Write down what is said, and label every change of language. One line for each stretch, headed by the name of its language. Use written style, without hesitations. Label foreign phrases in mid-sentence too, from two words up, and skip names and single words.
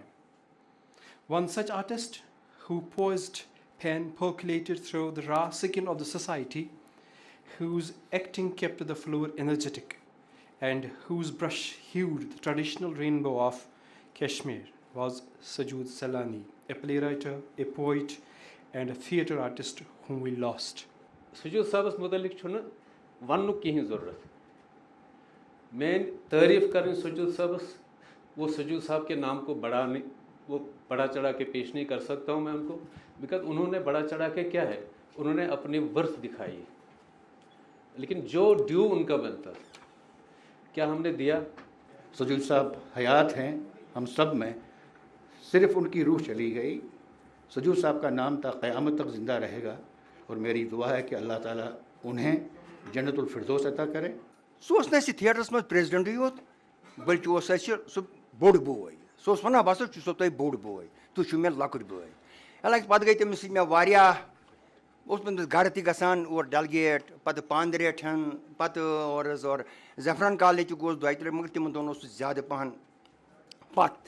English: One such artist who poised pen percolated through the raw skin of the society, whose acting kept the floor energetic, and whose brush hued the traditional rainbow of Kashmir was Sajud Salani, a playwright, a poet, and a theatre artist whom we lost.
Kashmiri: سجود صٲبس متعلق چھُنہٕ وننُک کِہیٖنۍ ضروٗرت. میٲنۍ تعریٖف کرٕنۍ سجود صٲبس
Urdu: وہ سجود صاحب کے نام کو وہ بڑا چڑھا کے پیش نہیں کر سکتا ہوں میں ان کو, بیکاز انہوں نے بڑا چڑھا کے کیا ہے, انہوں نے اپنی ورث دکھائی ہے, لیکن جو ڈیو ان کا بنتا کیا ہم نے دیا. سجود صاحب حیات ہیں ہم سب میں, صرف ان کی روح چلی گئی. سجود صاحب کا نام تا قیامت تک زندہ رہے گا, اور میری دعا ہے کہ اللہ تعالیٰ انہیں جنت الفردوس عطا کرے.
Kashmiri: سُہ اوس نہٕ اَسہِ تھیٹرس منٛز پریزڈنٹٕے یوت, بٔلکہِ اوس اَسہِ سُہ بوٚڑ بوے. سُہ اوس وَنان بہٕ ہسا چھُسو تۄہہِ بوٚڑ بوے, تُہۍ چھِو مےٚ لۄکٕٹۍ بٲے. حالانکہِ پَتہٕ گٔے تٔمِس سۭتۍ مےٚ واریاہ, اوس تٔمِس گرٕ تہِ گژھان اور ڈلگیٹ, پَتہٕ پاندریٹھن, پَتہٕ اور زیفران کالج تہِ گوس 2-3 لَٹہِ, مگر تِمن دۄہن اوس سُہ زیادٕ پَہن پتھ.